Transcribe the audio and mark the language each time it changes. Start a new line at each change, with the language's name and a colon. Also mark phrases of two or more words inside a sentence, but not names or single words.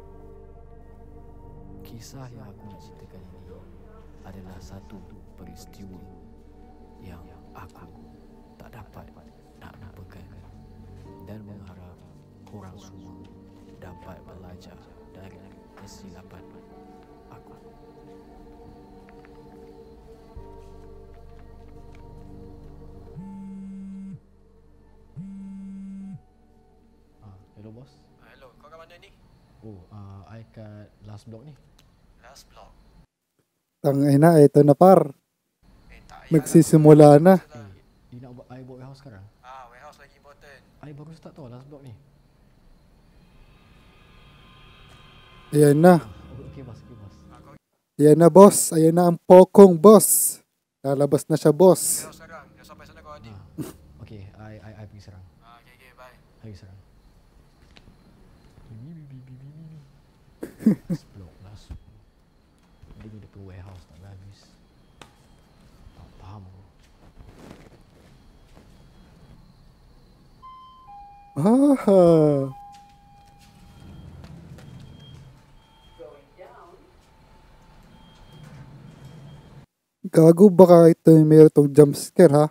Malay: Kisah yang aku nak ceritakan ini adalah satu peristiwa yang aku tak dapat nak lupakan dan mengharap korang semua dapat belajar dari kesilapan aku. Hello bos. Hello, kau kat mana ni? Oh, I kat
English: last block
Malay: ni.
English: Last block.
Filipino: Tangina, ito na par.
Malay: Tak
Filipino: Magsisimula na.
Malay: Dia nak buat I buat warehouse sekarang. Warehouse lagi important. I baru start tau
English: last block
Malay: ni.
Filipino: Ayan na.
Malay: Okay bos.
Filipino: Ayan na, boss. Ayan na ang pokong, boss. Lalabas na siya, boss.
Malay: Warehouse sekarang. Dah sampai sana kau adik. Okay, I pergi serang.
English: Okay, bye.
Malay: I pergi serang.
English: Last block.
Malay: Dia ni depan warehouse tak habis. Tak faham aku. Ah.
Filipino: Gago, baka ito yung meron tong jump scare ha.